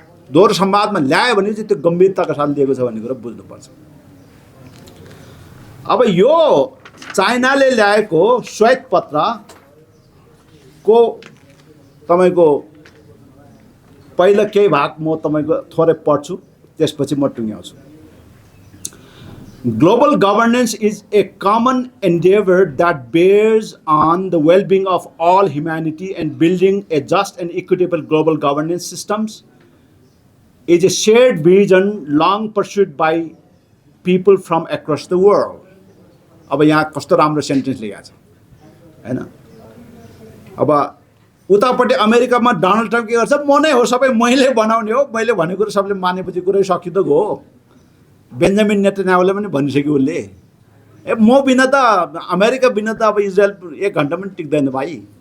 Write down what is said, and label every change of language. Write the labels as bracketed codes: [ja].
[ne] दोहोरो संवादमा ल्यायो भने चाहिँ त्यो गम्भीरताका साथ लिएको छ भन्ने कुरा बुझ्नुपर्छ। अब यो चाइनाले ल्याएको श्वेतपत्रको तपाईँको पहिला केही भाग म तपाईँको थोरै पढ्छु, त्यसपछि म टुङ्ग्याउँछु। [en] Global governance is a common endeavor that bears on the well-being of all humanity, and building a just and equitable global governance systems is a shared vision long pursued by people from across the world. [ne] अब यहाँ कस्तो राम्रो sentence लेखेको छ हैन। अब उतापट्टि अमेरिकामा डोनाल्ड ट्रम्प के गर्छ, म नै हो सबै मैले बनाउने हो, मैले भनेको कुरा सबले मानेपछि कुरै सकिँदो गयो। बेन्जामिन नेतन्याहुले पनि भनिसक्यो उसले, ए म बिना त अमेरिका बिना त अब इजरायल 1 घन्टा पनि टिक्दैन भाइ।